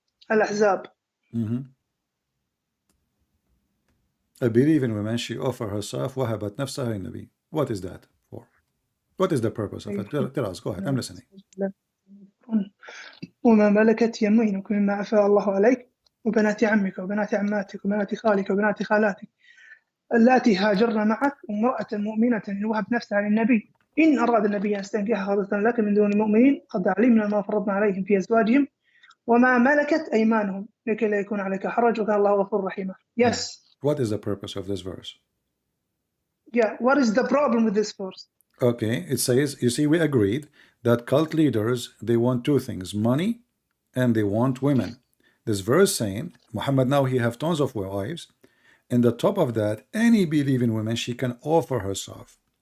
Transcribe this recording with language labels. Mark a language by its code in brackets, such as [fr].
[ar] الأحزاب. [en] A believing woman, she offer herself [ar] وهبت نفسها للنبي. [en] What is that for? What is the purpose of it? Tell us. Go ahead. I'm listening. [ar] وما ملكت يمينك مما أفاء الله عليك وبنات عمك وبنات عماتك وبنات خالك وبنات خالاتك اللاتي هاجرن معك وامرأة مؤمنة إن وهبت نفسها للنبي إن أراد النبي أن يستنكحها خالصة لك من دون المؤمنين قد علمنا ما فرضنا عليهم في أزواجهم وما ملكت أيمانهم لكي لا يكون عليك حرج وكان الله غفور رحيما. [en] Yes. What is the purpose of this verse? Yeah. What is the problem with this verse? Okay, it says, you see, we agreed that cult leaders, they want two things, money and they want women. This verse saying, Muhammad now he have tons of wives, and the top of that, any believing woman, she can offer herself.